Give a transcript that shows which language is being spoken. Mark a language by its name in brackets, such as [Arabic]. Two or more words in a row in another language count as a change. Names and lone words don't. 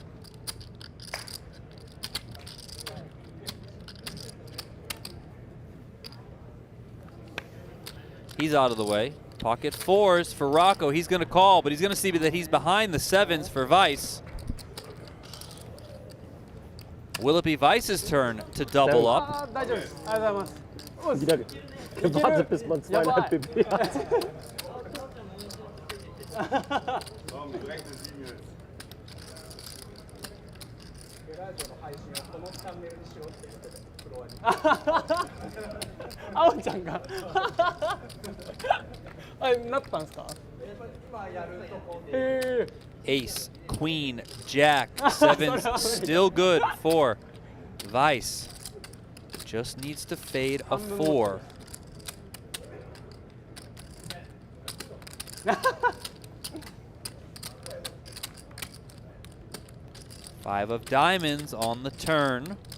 [English] He's out of the way. Pocket 4s for Rocco. He's going to call, but he's going to see that he's behind the 7s for Weis. Will it be Weiss's turn to double up? [Japanese] あー大丈夫です。ありがとうございます。 [German] Wieder gewartet, bis man 2,5 PP hat. Komm, direkt eine 7 jetzt. [Japanese] あおちゃんがあれなったんですか？へー [English] Ace, Queen, Jack, sevens, still good for Weiss. Just needs to fade a 4. Five of diamonds on the turn.